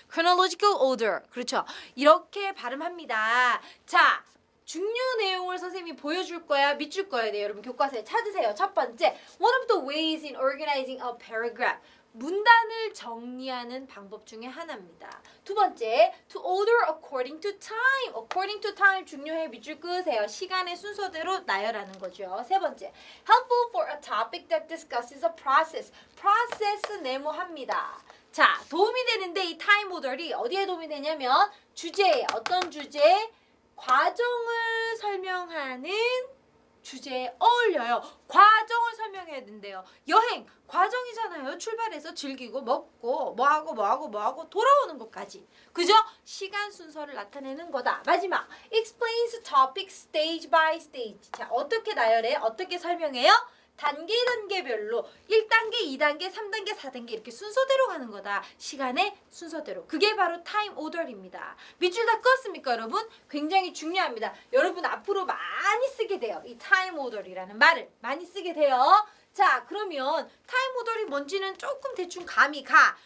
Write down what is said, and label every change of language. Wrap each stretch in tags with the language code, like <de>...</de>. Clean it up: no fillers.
<ko>chronological order. 그렇죠. 이렇게 발음합니다. 자, 중요 내용을 선생님이 보여줄 거야, 밑줄 거야 돼. 여러분 교과서에 찾으세요. 첫 번째,</ko> <en>one of the ways in organizing a paragraph.</en> <ko>문단을 정리하는 방법 중에 하나입니다. 두 번째,</ko> <en>to order according to time. according to time</en> <ko>중요해. 밑줄 끄세요. 시간의 순서대로 나열하는 거죠. 세 번째,</ko> <en>helpful for a topic that discusses a process.</en> <ko>process 네모합니다. 자, 도움이 되는데 이 time order이 어디에 도움이 되냐면 주제에, 어떤 주제에? 과정을 설명하는 주제에 어울려요. 과정을 설명해야 된대요. 여행, 과정이잖아요. 출발해서 즐기고 먹고 뭐하고 돌아오는 것까지. 그죠? 시간 순서를 나타내는 거다. 마지막,</ko> <en>explains topic stage by stage.</en> <ko>자, 어떻게 나열해? 어떻게 설명해요? 단계별로 1단계, 2단계, 3단계, 4단계 이렇게 순서대로 가는 거다. 시간의 순서대로. 그게 바로 타임 오더입니다. 밑줄 다 껐습니까, 여러분? 굉장히 중요합니다. 여러분 앞으로 많이 쓰게 돼요. 이 타임 오더이라는 말을 많이 쓰게 돼요. 자, 그러면 타임 오더이 뭔지는 조금 대충 감이 가.</ko>